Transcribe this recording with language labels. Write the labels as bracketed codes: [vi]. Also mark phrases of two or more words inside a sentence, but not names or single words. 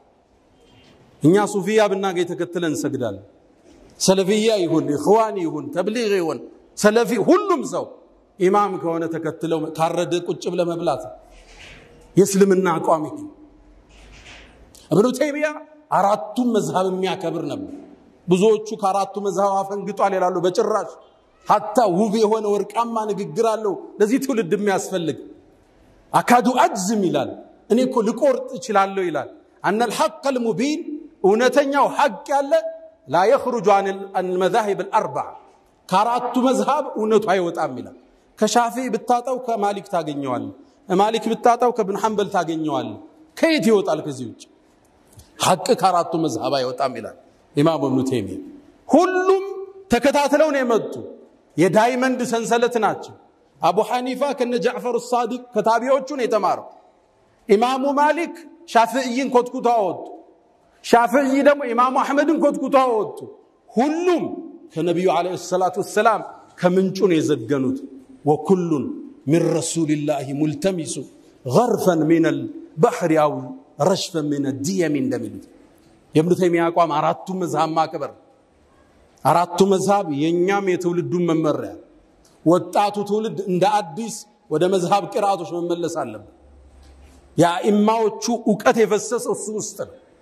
[am] እኛ ሱፊያ ብናገኝ ተከትለን ሰግዳለን ሰለፊያ ይሁን ኢኽዋኒ ይሁን ተብሊግ ይሁን ሰለፊ ሁሉም ሰው ኢማም ከሆነ ተከትለው ካረደ ቁጭ ብለ መብላት የእስልምና አቋም ይሄ እብኑ ተይሚያ አራቱም መዝሐብ የሚያከብር ነበር ብዙዎቹ ከአራቱ መዝሐብ አፈንግጧል ይላሉ በጭራሽ hatta ውብ የሆነ ወርቃማ ንግግር አለው ለዚህ ትውልድ የሚያስፈልግ አካዱ አጅዝም ይላል እኔ እኮ ልቆርጥ ይችላልው ይላል [ar] ان الحق المبين [am] እውነተኛው ሐቅ ያለ [ar] لا يخرج عن المذاهب الاربعه [am] ከአራቱ መዝሐብ እውነቱ አይወጣም ይላል ከሻፊዒ ብታጣው ከማሊክ ታገኘዋል ማሊክ ብታጣው ከኢብኑ ሐንበል ታገኘዋል ከየት ይወጣል ከዚህ ውጭ ሐቅ ከአራቱ መዝሐብ አይወጣም ይላል ኢማም ኢብኑ ተይሚያ ሁሉም ተከታተለው ነው የመጡ የዳይመንድ ሰንሰለት ናቸው አቡ ሐኒፋ ከነ ጃዕፈር الصادق ከታቢዎቹ ነው የተማረው ኢማሙ ማሊክ ሻፊዒን ኮትኩታው ወጡ ሻፊዒ ደግሞ ኢማሙ አህመድን ኮትኩታው ወጡ ሁሉም ከነብዩ አለይሂ ሰላቱ ወሰለም ከምንጩ ነው የዘገኑት ወኩሉን [ar] من رسول الله ملتمس غرفا من البحر او رشفا من الديم [am] እንደሚሉት የኢብኑ ተይሚያ አቋም አራቱ መዝሐብ ማከበር አራቱ መዝሐብ የኛም የትውልዱን መመሪያ ወጣቱ ትውልድ እንደ አዲስ ወደ መዝሐብ ቅራአቶች መመለስ አለበት ያ ኢማዎቹ ዕውቀት የፈሰሰው እሱ ውስጥ ነው